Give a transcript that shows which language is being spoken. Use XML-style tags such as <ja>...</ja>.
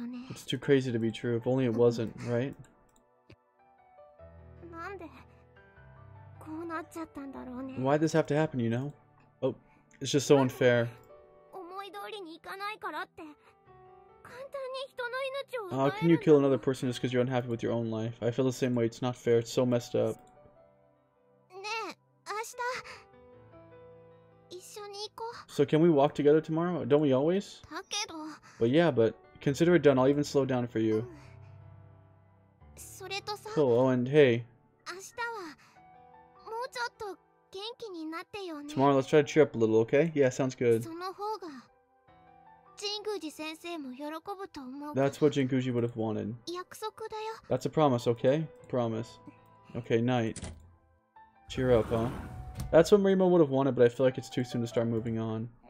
<en>It's too crazy to be true. If only it wasn't, right?</en> <ja>んでこうなっちゃったんだろうね。</ja> <en>Why'd this have to happen, you know? Oh, it's just so unfair.</en> <ja>思い通りにいかないからって簡単に人の命を奪えるんだろう。</ja> <en>How can you kill another person just because you're unhappy with your own life? I feel the same way. It's not fair. It's so messed up.</en> <ja>ねえ、明日一緒に行こう。</ja> <en>So can we walk together tomorrow? Don't we always?</en> <ja>だけど</ja> <en>But yeah, but consider it done. I'll even slow down for you.</en> <ja>それとさ、</ja> <en>Cool. Oh, and hey,</en> <ja>明日はもうちょっと元気になってよね。</ja> <en>tomorrow let's try to cheer up a little, okay? Yeah, sounds good.</en> <ja>その方が神宮寺先生も喜ぶと思う。</ja> <en>That's what Jinguji would have wanted.</en> <ja>約束だよ。</ja> <en>That's a promise, okay? Promise. Okay, night. Cheer up, huh? That's what Marimo would have wanted, but I feel like it's too soon to start moving on.</en>